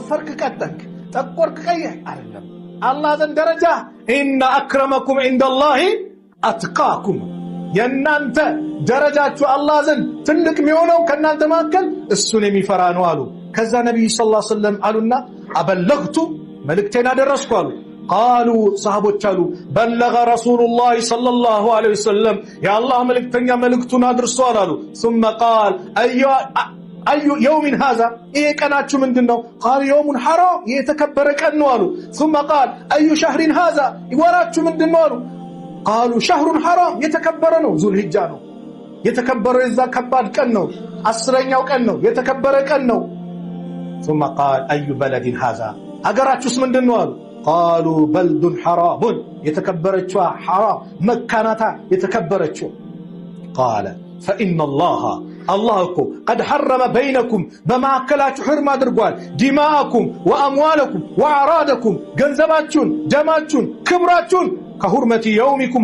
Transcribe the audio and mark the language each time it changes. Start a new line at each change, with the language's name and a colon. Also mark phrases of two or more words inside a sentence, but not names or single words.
Amharic: ቀጠንክ ጠቆርክ ቀየህ አይደለም። አላህ ዘንድ ደረጃ
Arabic: إن أكرمكم عند الله أتقاكم
Amharic: የእናንተ ደረጃችሁ አላህ ዘንድ ትልቅ የሚሆነው ከእናንተ መካከል እሱን የሚፈራ ነው አሉ። ከዛ ነቢዩ
Arabic: صلى الله عليه وسلم
Amharic: አሉና አበለግቱ መልእክቴን አደረስኩ አሉ። ቃሉ ሰሃቦች አሉ
Arabic: بلغ رسول الله صلى الله عليه وسلم
Amharic: የአላህ መልእክተኛ መልእክቱን አድርሷል አሉ።
Arabic: ثم قال أي يوم هذا
Amharic: ይሄ ቀናችሁ ምንድነው?
Arabic: قالوا يوم حرام
Amharic: የተከበረ ቀን ነው አሉ።
Arabic: ثم قال أي شهر هذا
Amharic: ወራችሁ ምንድነው አሉ።
Arabic: قالوا شهر حرام
Amharic: የተከበረ ነው ዙልሂጃ ነው የተከበረው የዛ ከባድ ቀን ነው 10ኛው ቀን ነው የተከበረ ቀን ነው።
Arabic: ثم قال أي بلد هذا
Amharic: አገራችሁስ ምንድነው አሉ።
Arabic: قالوا بلد حرام
Amharic: የተከበረችዋ ሐራም መካናታ የተከበረችው።
Arabic: قال فإن الله
Amharic: እኮ
Arabic: قد حرم بينكم
Amharic: በማዕከላችሁ ሕርም አድርጓል
Arabic: دماءكم وأموالكم وأعراضكم
Amharic: ገንዘባችሁን፣ ደማችሁን፣ ክብራችሁን
Arabic: كحرمة يومكم